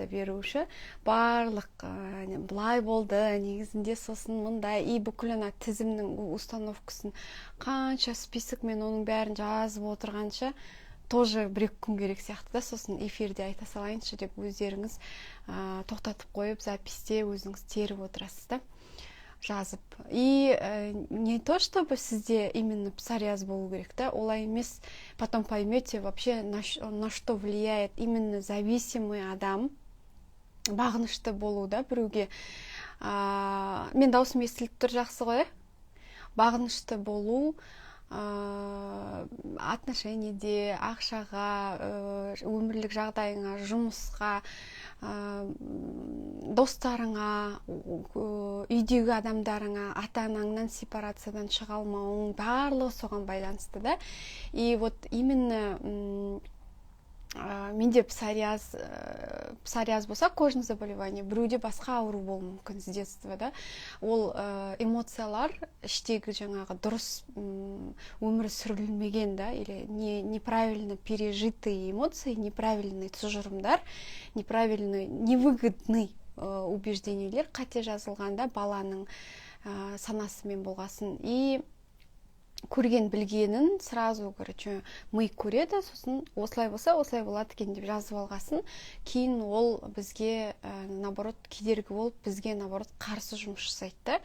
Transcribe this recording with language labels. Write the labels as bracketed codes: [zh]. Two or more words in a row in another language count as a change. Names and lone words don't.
[kk] беруші барлық былай болды, негізінде сосын мындай, и бүкіл ана тізімнің установкасын қанша список, мен оның бәрін жазып отырғанша тоже 1-2 күн керек сияқты да, сосын эфирде айта салайыншы деп өздеріңіз тоқтатып қойып, записьте өзіңіз теріп отырасыз да, жазып. [ru] И не то, чтобы [kk] сізде именно псориаз болу керек, да, олай емес. [ru] Потом поймете вообще, на что влияет именно зависимый [kk] адам, бағынышты болу да, біреуге. Мен даусым естіліп тұр, жақсы ғой, бағынышты болу, отношениеде, ақшаға, өмірлік жағдайыңа, жұмысқа, достарыңа, үйдегі адамдарыңа, ата-анаңнан сепарациядан шыға алмауың барлығы соған байланысты да. [ru] И вот именно [kk] менде псориаз болса, [ru] кожный заболевание, [kk] біреуде басқа ауру болуы мүмкін [ru] с детства [kk] да. Ол эмоциялар іштегі жаңағы дұрыс өмір сүрілмеген да, [ru] или неправильно пережитые эмоции, неправильный тұжырымдар, неправильный, невыгодный убеждениелер [kk] қате жазылғанда баланың санасымен болғасын. И көрген білгенін [ru] сразу, короче, [kk] ми көреді, сосын осылай болса, осылай болады екен деп жазып алғасын, кейін ол бізге, наоборот, кедергі болып, бізге, наоборот, қарсы жұмыс жасайды.